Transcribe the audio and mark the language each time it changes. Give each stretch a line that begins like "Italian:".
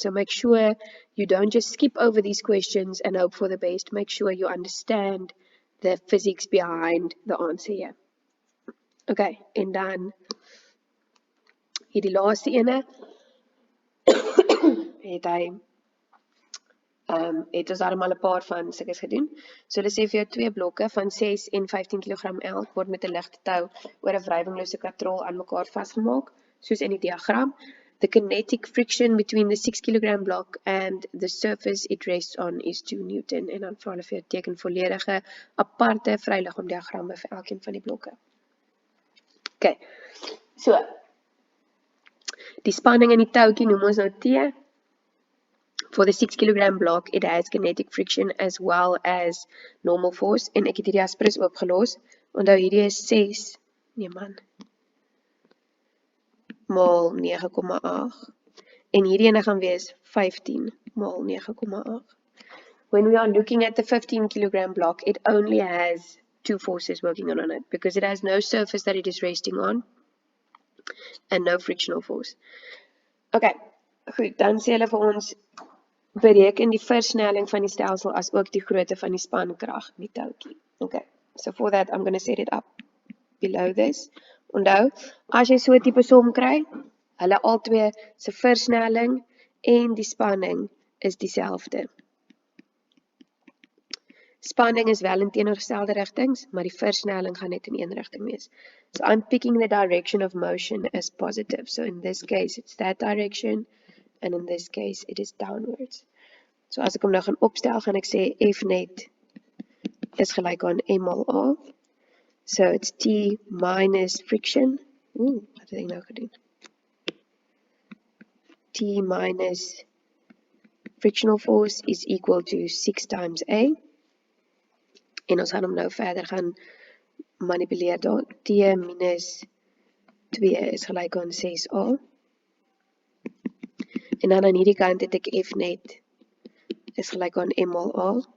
English: So make sure you don't just skip over these questions and hope for the best. Make sure you understand the physics behind the answer here.
Afrikaans: Okay, en dan hierdie laaste ene het ons daarom al 'n paar van sulkes gedoen. So hulle sê vir jou 2 blokke van 6 en 15 kg elk word met 'n ligte tou oor 'n wrywinglose katrol aan mekaar vasgemaak, soos in die diagram.
English: The kinetic friction between the 6 kg block and the surface it rests on is 2 Newton.
Afrikaans: En dan vra hulle vir jou teken volledige aparte vryliggaamdiagramme vir elkeen van die blokke. Okay, so die spanning in die toutjie noem ons nou T.
English: For the 6 kg block, it has kinetic friction as well as normal force.
Afrikaans: En ek het hierdie aspres opgelos. Onthou hierdie is 6, nee man, maal 9,8. En hierdie ene gaan wees 15 maal 9,8.
English: When we are looking at the 15 kg block, it only has 2 forces working on it because it has no surface that it is resting on and no frictional force.
Afrikaans: Okay, goed, dan sê hulle vir ons bereken die versnelling van die stelsel as ook die grootte van die spankrag in die toutjie.
English: Okay, so for that I'm going to set it up below this.
Afrikaans: Onthou, as jy so 'n tipe som kry, hulle albei se versnelling en die spanning is dieselfde. Spanning is wel in teenoorgestelde rigtings, maar die versnelling gaan net in een rigting wees.
English: So I'm picking the direction of motion as positive. So in this case it's that direction and in this case it is downwards.
Afrikaans: So as ek hom nou gaan opstel, gaan ek sê F net is gelyk aan M maal A.
English: So it's T minus friction.
Afrikaans: Wat het ek nou gedoen?
English: T minus frictional force is equal to 6 times A.
Afrikaans: En ons gaan hom nou verder gaan manipuleer daar. T minus 2 is gelyk aan 6A. En dan aan hierdie kant het ek F net is gelyk aan M maal A.